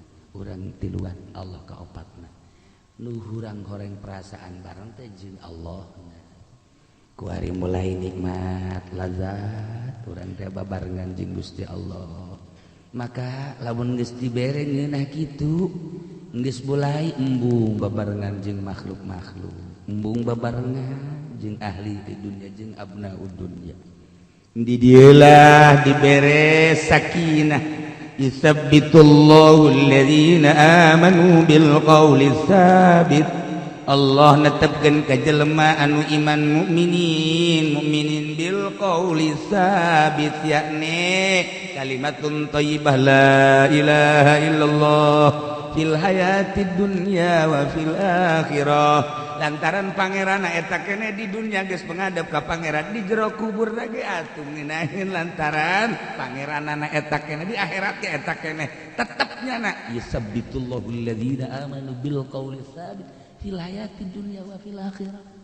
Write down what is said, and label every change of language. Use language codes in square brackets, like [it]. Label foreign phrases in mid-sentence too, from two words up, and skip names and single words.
[su] urang tiluan Allah kaopatna nu urang horeng perasaan bareng teh jeung Allah kuari mulai nikmat lazat urang teh babarengan jeung Gusti Allah maka lamun geus dibere ngeunah kitu geus mulai embung babarengan jeung makhluk-makhluk embung babarengan jeung ahli di dunia jeung [ar] أبناء الدنيا [su] di dieulah dibere sakinah [ar] يثبت الله الذين آمنوا بالقول الثابت [su] Allah netepkeun ka jelema anu iman [ar] مؤمنين بالقول الثابت يعني كلمة طيبة لا إله إلا الله في الحياة الدنيا وفي الآخرة [su] lantaran pangeranna eta keneh di dunya geus pengadep ka pangeran di jero kubur ge atuh ngeunaheun lantaran pangeranana eta keneh di akhirat ge eta keneh tetepnya na [ar] يثبت الله الذين آمنوا بالقول الثابت في الحياة الدنيا وفي الآخرة